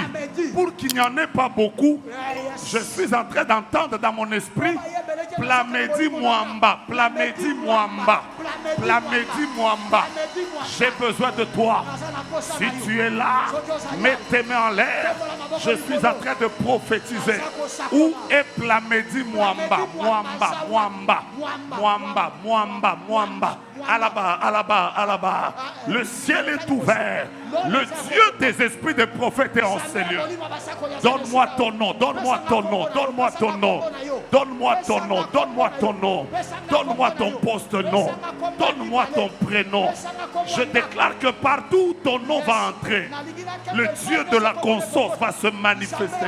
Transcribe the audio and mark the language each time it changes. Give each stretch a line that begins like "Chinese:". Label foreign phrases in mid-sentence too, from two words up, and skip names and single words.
French: Pour qu'il n'y en ait pas beaucoup, je suis en train d'entendre dans mon esprit Plamedi Mwamba. Plamedi Mwamba. Plamedi Mwamba. J'ai besoin de toi. Si tu es là, mets tes mains en l'air. Je suis en train de prophétiser. Où est Plamedi Mwamba? Mwamba, Mwamba, Mwamba, Mwamba, Mwamba. Alaba, Alaba, Alaba. Le ciel est ouvert. Le Dieu des esprits des prophètes est en ces lieux. Donne-moi ton nom, donne-moi ton nom, donne-moi ton nom. Donne-moi ton nom, donne-moi ton nom. Donne-moi ton poste-nom. Donne-moi ton prénom. Je déclare que partout où ton nom va entrer, le Dieu de la conscience va se manifester.